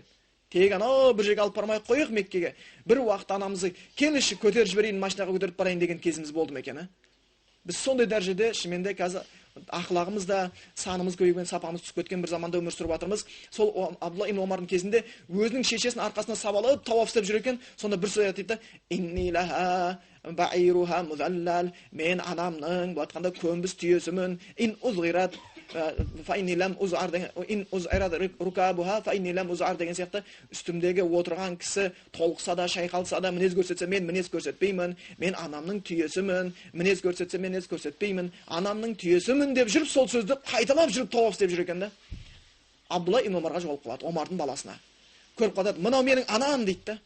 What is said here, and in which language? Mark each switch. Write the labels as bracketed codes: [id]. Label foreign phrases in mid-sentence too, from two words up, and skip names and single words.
[kk] Тек анау бір жерге алып бармай қойық Меккеге. Бір уақыт анамызды келші көтеріп жіберейін, машинаға көтеріп барайын деген кезіміз болды ма екен, Біз сондай дәрежеде шынымен де қазір ақылағымыз да, санымыз көбейген, сапамыз түсіп кеткен бір заманда өмір сүріп жатырмыз. Сол Абдулла ибн Омардың кезінде өзінің шешесінің арқасына сабалып тауап істеп жүр екен. Сонда бір сөз айтты: [ar] "إني لها بعيرها المذلل", [kk] мен анамның бұл айтқанда көнбіс түйесімін. [ar] "إن أذعرت فإني لم أذعر", "إن أذعرت ركابها فإني لم أذعر" [kk] деген сияқты үстімдегі отырған кісі толқса да, шайқалса да, мінез көрсетсе мен мінез көрсетпеймін. Мен анамның түйесімін. Мінез көрсетсе мен мінез көрсетпеймін. Анамның түйесімін деп жүріп, сол сөзді қайталап жүріп тауап істеп жүр екен да. Абдулла ибн Омарға жолығып қалады, Омардың баласына. Көріп қалады, "Мынау менің анам" дейді да.